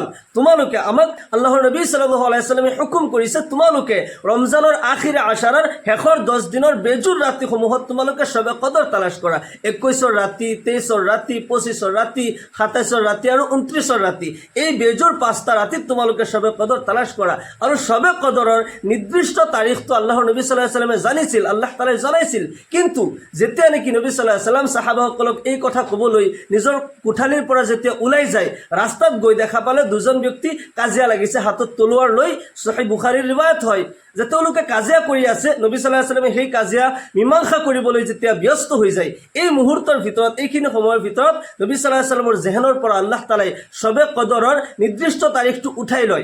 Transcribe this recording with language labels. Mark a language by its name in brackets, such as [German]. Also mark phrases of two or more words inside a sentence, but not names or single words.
[Assamese] তোমালোকে আমাক আল্লাহৰ নবী [Arabic] صلى الله عليه وسلم [Assamese] হুকুম কৰিছে, তোমালোকে ৰমজানৰ আখিৰে আশাৰাৰ শেষৰ 10 দিনৰ বেজুৰ ৰাতিসমূহত তোমালোকে শবে কদৰ তালাশ কৰা। 21ৰ ৰাতি, 23ৰ ৰাতি, 25ৰ ৰাতি, 27ৰ ৰাতি আৰু 29ৰ ৰাতি, এই বেজুৰ 5টা ৰাতিত তোমালোকে শবে কদৰ তালাশ কৰা। আৰু শবে কদৰৰ নিৰ্দিষ্ট তাৰিখটো আল্লাহৰ নবী [Arabic] صلى الله عليه وسلم [Assamese] জানিছিল, [Arabic] الله تعالى [Assamese] জনাইছিল। কিন্তু যেতিয়া নেকি নবী [Arabic] صلى الله عليه وسلم [Assamese] সাহাবাসকলক এই কথা ক'বলৈ নিজৰ কোঠালিৰ পৰা যেতিয়া ওলাই যায়, ৰাস্তাত গৈ দেখা পালে দুজন ব্যক্তি কাজিয়া লাগিছে, হাতত তলোৱাৰ লৈ। সহিহ বুখাৰীৰ ৰিৱায়াত হয় যে তেওঁলোকে কাজিয়া কৰি আছে। নবী [Arabic] صلى الله عليه وسلم [Assamese] সেই কাজিয়া মীমাংসা কৰিবলৈ যেতিয়া ব্যস্ত হৈ যায়, এই মুহূৰ্তৰ ভিতৰত, এইখিনি সময়ৰ ভিতৰত নবী [Arabic] صلى الله عليه وسلم [Assamese] জেহেনৰ পৰা [Arabic] الله تعالى [Assamese] শবে কদৰৰ নিৰ্দিষ্ট তাৰিখটো উঠাই লয়।